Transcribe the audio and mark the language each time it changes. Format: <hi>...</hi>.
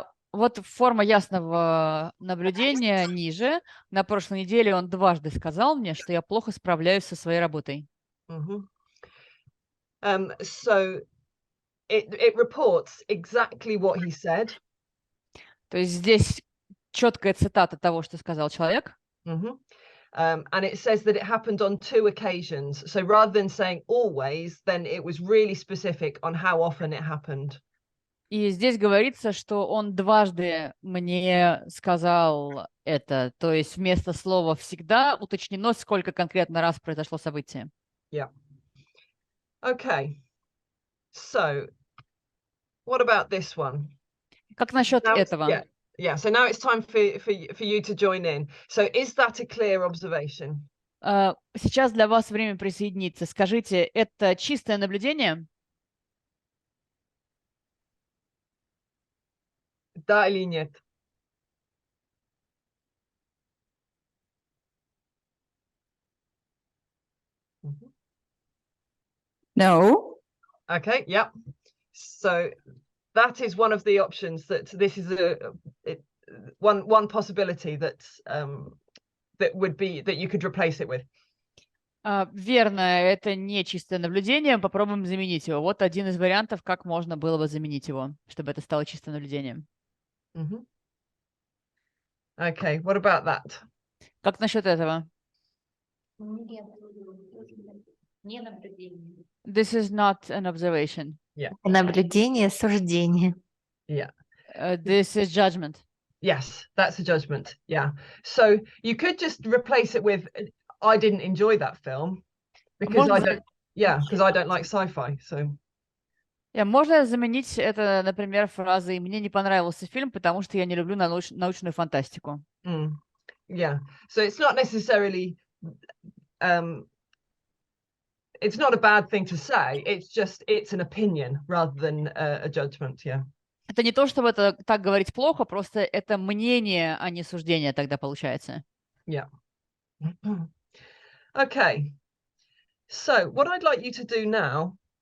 <ru>Вот форма ясного наблюдения ниже. На прошлой неделе он дважды сказал мне, что я плохо справляюсь со своей работой.</ru> <en>So it reports exactly what he said.</en> <ru>То есть здесь четкая цитата того, что сказал человек.</ru> <en>And it says that it happened on 2 occasions. So rather than saying always, then it was really specific on how often it happened.</en> <ru>И здесь говорится, что он дважды мне сказал это. То есть вместо слова «всегда» уточнено, сколько конкретно раз произошло событие.</ru> <en>Yeah. Okay. So, what about this one?</en> <ru>Как насчет этого?</ru> <en>Yeah. So now it's time for you to join in. So, is that a clear observation?</en> <ru>Сейчас для вас время присоединиться. Скажите, это чистое наблюдение? Да или нет?</ru> <en>No. Okay, yeah. So that is one of the options that this is one possibility that would be that you could replace it with.</en> <ru>Верно, это не чистое наблюдение. Попробуем заменить его. Вот один из вариантов, как можно было бы заменить его, чтобы это стало чистым наблюдением.</ru> <en>Okay, what about that?</en> <ru>Как насчет этого? Не наблюдение.</ru> <en>This is not an observation. Yeah.</en> <ru>Наблюдение, суждение.</ru> <en>Yeah. This is judgment. Yes, that's a judgment. Yeah. So you could just replace it with I didn't enjoy that film because because I don't like sci-fi. So</en> <ru>можно заменить это, например, фразой «мне не понравился фильм, потому что я не люблю научную фантастику».</ru> <en>Yeah. So it's not necessarily it's not a bad thing to say. It's an opinion rather than a judgment. Yeah.</en> <ru>Это не то, чтобы это так говорить плохо, просто это мнение, а не суждение тогда получается.</ru> <en>Yeah. Okay. So what I'd like you to do now.</en>